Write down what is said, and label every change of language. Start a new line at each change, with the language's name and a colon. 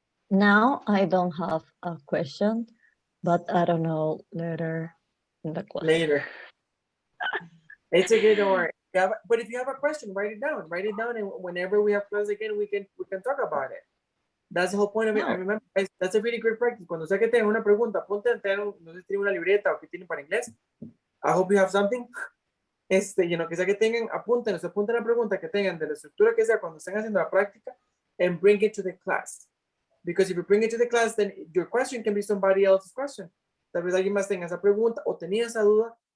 English: Now I don't have a question, but I don't know later in the class. Later. It's a good or yeah, but if you have a question, write it down. Write it down, and whenever we have class again, we can talk about it. That's the whole point of it. I remember, guys, that's a really good practice.
Spanish: Cuando sea que tengan una pregunta, ponte, no sé si tienen una libreta o que tienen para inglés.
English: I hope you have something.
Spanish: Que sea que tengan, apunten la pregunta que tengan de la estructura que sea cuando estén haciendo la práctica
English: and bring it to the class. Because if you bring it to the class, then your question can be somebody else's question.
Spanish: Tal vez alguien más tenga esa pregunta o tenía esa duda.